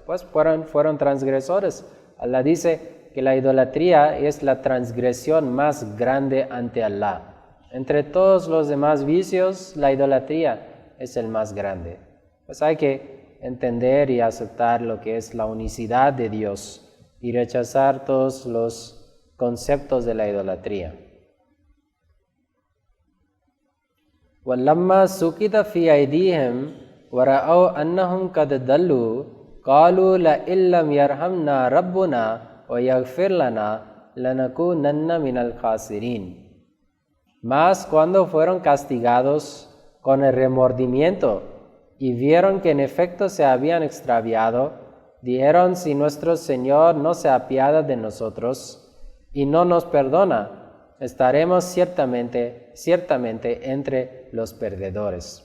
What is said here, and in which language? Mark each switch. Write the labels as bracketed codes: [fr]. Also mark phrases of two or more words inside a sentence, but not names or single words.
[es] Pues fueron transgresores. Allah dice que la idolatría es la transgresión más grande ante Allah. Entre todos los demás vicios, la idolatría es el más grande. Pues hay que entender y aceptar lo que es la unicidad de Dios y rechazar todos los conceptos de la idolatría. [ar] وَلَمَّا سُقِطَ فِي أَيْدِيهِمْ وَرَأَوْا أَنَّهُمْ قَدْ ضَلُّوا قَالُوا لَئِن لَّمْ يَرْحَمْنَا رَبُّنَا وَيَغْفِرْ لَنَا لَنَكُونَنَّ مِنَ الْخَاسِرِينَ. [es] Mas cuando fueron castigados con el remordimiento y vieron que en efecto se habían extraviado, dijeron: si nuestro Señor no se apiada de nosotros y no nos perdona, estaremos ciertamente entre los perdedores.